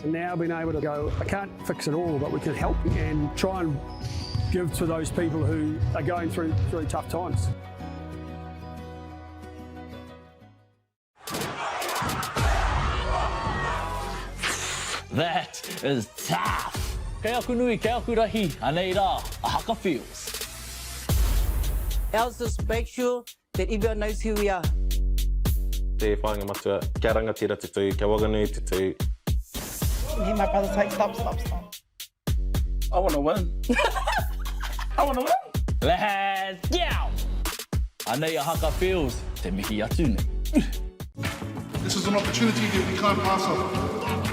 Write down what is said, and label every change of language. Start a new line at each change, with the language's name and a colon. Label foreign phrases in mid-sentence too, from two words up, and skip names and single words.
English: And now being able to go, I can't fix it all, but we can help and try and give to those people who are going through tough times. That is tough.
Māori: Kei aku nui, kei aku rahi, anei rā, a haka feels.
English: Else just make sure that everyone knows who we are.
Māori: Te whāinga matua, kia rangatira te tū, kia Whanganui te tū.
English: You hear my brother say, stop. I want to win. I want to win. Let's go.
Māori: Anei a haka feels, te mihi atu nei.
English: This is an opportunity that we can't pass up.